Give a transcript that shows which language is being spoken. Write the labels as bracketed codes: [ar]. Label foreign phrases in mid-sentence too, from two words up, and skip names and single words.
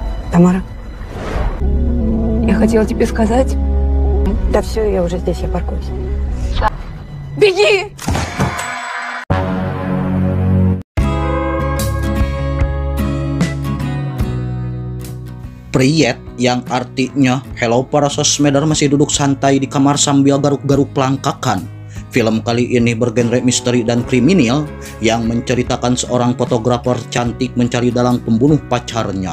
[ru] Тамара, я хотела тебе сказать. Да все, я уже здесь, я паркуюсь. Беги! [id] Priet, yang artinya hello para sosmeder masih duduk santai di kamar sambil garuk-garuk pelangkakan. Film kali ini bergenre misteri dan kriminal yang menceritakan seorang fotografer cantik mencari dalang pembunuh pacarnya.